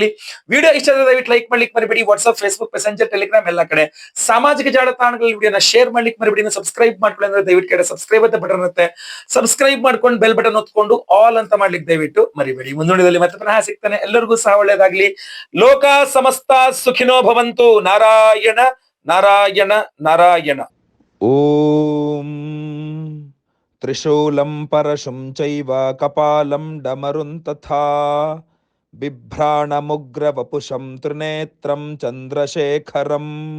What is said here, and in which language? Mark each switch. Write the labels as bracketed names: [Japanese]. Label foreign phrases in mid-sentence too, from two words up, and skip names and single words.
[Kannada] ವಿಡಿಯೋ ಇಷ್ಟ ಆದರೆ ದಯವಿಟ್ಟು ಲೈಕ್ ಮಾಡ್ಲಿಕ್ಕೆ ಮರಿಬೇಡಿ. ವಾಟ್ಸ್ಆಪ್, ಫೇಸ್ಬುಕ್, ಮೆಸೆಂಜರ್, ಟೆಲಿಗ್ರಾಮ್ ಎಲ್ಲ ಕಡೆ ಸಾಮಾಜಿಕ ಜಾಲತಾಣಗಳಲ್ಲಿ ವಿಡಿಯೋನ ಶೇರ್ ಮಾಡ್ಲಿಕ್ಕೆ ಮರಿಬೇಡಿ. ಸಬ್ಸ್ಕ್ರೈಬ್ ಮಾಡ್ಕೊಳ್ಳಿ ಅಂದ್ರೆ ದಯವಿಟ್ಟು ಕಡೆ ಸಬ್ಸ್ಕ್ರೈಬ್ ಅಂತ ಬಟನ್ ಇರುತ್ತೆ, ಸಬ್ಸ್ಕ್ರೈಬ್ ಮಾಡ್ಕೊಂಡು ಬೆಲ್ ಬಟನ್ ಒತ್ಕೊಂಡು ಆಲ್ ಅಂತ ಮಾಡ್ಲಿಕ್ಕೆ ದಯವಿಟ್ಟು ಮರಿಬೇಡಿ. ಮುಂದುವರಿದಲ್ಲಿ ಮತ್ತೆ ಪುನಃ ಸಿಗ್ತಾನೆ. ಎಲ್ಲರಿಗೂ ಸಹ ಒಳ್ಳೇದಾಗ್ಲಿ. [Sanskrit] ಲೋಕ ಸಮಸ್ತ ಸುಖಿನೋ ಭವಂತು. [Kannada] ನಾರಾಯಣ ನಾರಾಯಣ ನಾರಾಯಣ. [Sanskrit] ಓಂ ತ್ರಿಶೂಲಂ ಪರಶುಂ ಚೈವ ಕಪಾಲಂ ಡಮರುಂ ತಥಾ ಬಿಭ್ರಾಣಮುಗ್ರವಪುಷಂ ತ್ರಿನೇತ್ರಂ ಚಂದ್ರಶೇಖರಂ.